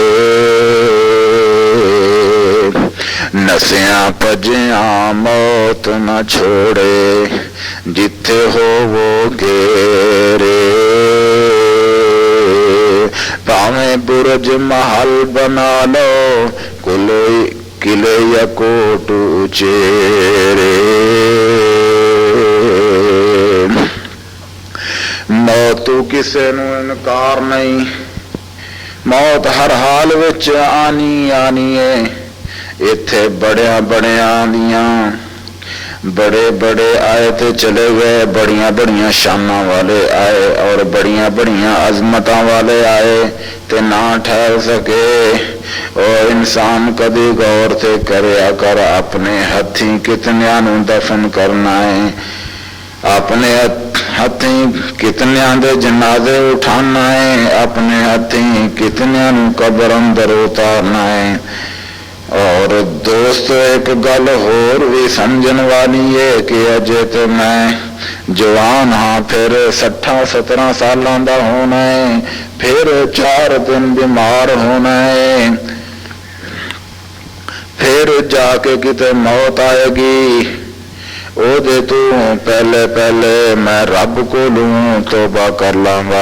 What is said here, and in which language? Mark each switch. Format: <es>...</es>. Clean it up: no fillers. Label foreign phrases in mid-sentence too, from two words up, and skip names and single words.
<pa>نسیاں پجیاں موت نہ چھوڑے، جتھے ہو وہ گھیرے، پاویں برج محل بنا لو، قلعے یا کوٹ اچیرے، موت کسے نو انکار نہیں، موت ہر حال وچ آنی آنی ہے، ایتھے بڑیاں بڑیاں دیاں بڑے بڑے آئے تے چلے گئے، بڑیاں بڑیاں شاناں والے آئے اور بڑیاں بڑیاں عظمتاں والے آئے تے نہ ٹھہر سکے۔ اور انسان کدی غور تے کریا کر، اپنے ہتھیں کتنیاں نو دفن کرنا ہے، اپنے ہتھیں کتنیاں دے جنازے اٹھانا ہے، اپنے ہتھیں کتنیاں نو قبر اندر اتارنا ہے۔ اور دوستو ایک گل ہور بھی سمجھن والی ہے کہ اجے تو میں جوان ہاں، پھر 60-70 سالاں دا ہونا ہے، پھر 4 دن بیمار ہونا ہے، پھر جا کے کتے موت آئے گی، او دے تو پہلے پہلے میں رب کو لوں توبہ کر لاں گا۔</pa>